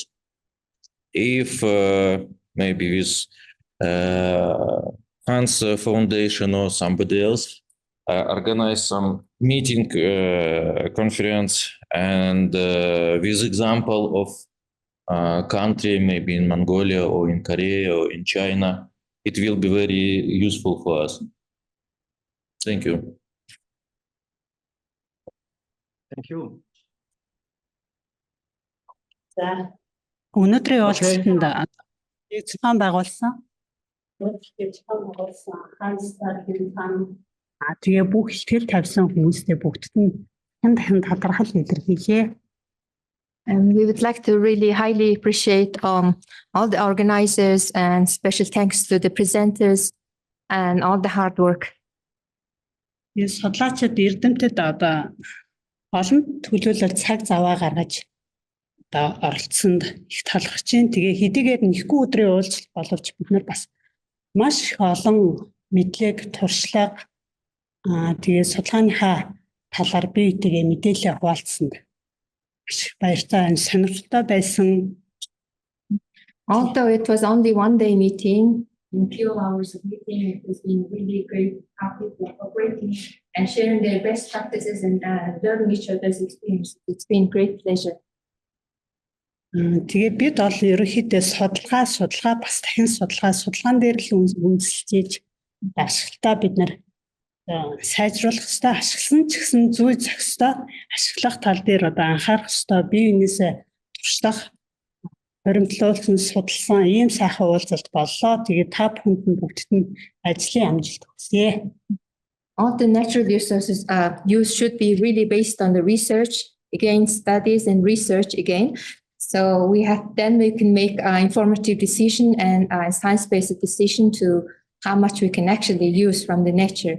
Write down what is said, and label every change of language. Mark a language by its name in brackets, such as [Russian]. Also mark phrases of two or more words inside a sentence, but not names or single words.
[English] If maybe with Hanns Foundation or somebody else organize some meeting conference, and with example of country, maybe in Mongolia or in Korea or in China, it will be very useful for us. Thank you. Thank you. [Mongolian] За өнөөдрийн уулзалтанд зохион байгуулсан Hanns Seidel Foundation тэгээ бүх ихтгэл тавьсан хүмүүстээ бүгдд нь дахин талархал илэрхийлье. [English] And we would like to really highly appreciate all the organizers, and special thanks to the presenters and all the hard work. [Mongolian] Судлаачид эрдэмтэд одоо олон төлөөлөл цаг заваа гаргаж одоо оролцсонд их талархаж байна. Тэгээ хэдийгээр нэхгүй өдрийн уулзалт боловч бид нар бас маш их олон мэдлэг, туршлага тэгээ судалгааныхаа талаар бие биетэйгээ мэдээлэл хуваалцсанд баяртай, сонирхолтой байсан. [English] Although it was only one day meeting, in few hours of meeting, it has been really great how people are cooperating and sharing their best practices and learning each other's experience. It's been great pleasure. [Mongolian] Тэгээ бид бол ерөнхийдөө судалгаа бас дахин судалгаан дээр л үндэслэж ашиглалтаа бид нар сайжруулах хэрэгтэй, ашигласан ч гэсэн зүй зохистой ашиглах тал дээр одоо анхаарах хэрэгтэй, бие биенээсээ туршлах, баримтлуулсан, судалсан ийм сайхан уулзалт боллоо. Тэгээ та бүхэнд нь бүгдд нь ажлын амжилт хүсье. [English] All the natural resources use should be really based on the research, again, studies and research again. So we can make an informative decision and a science-based decision to how much we can actually use from the nature.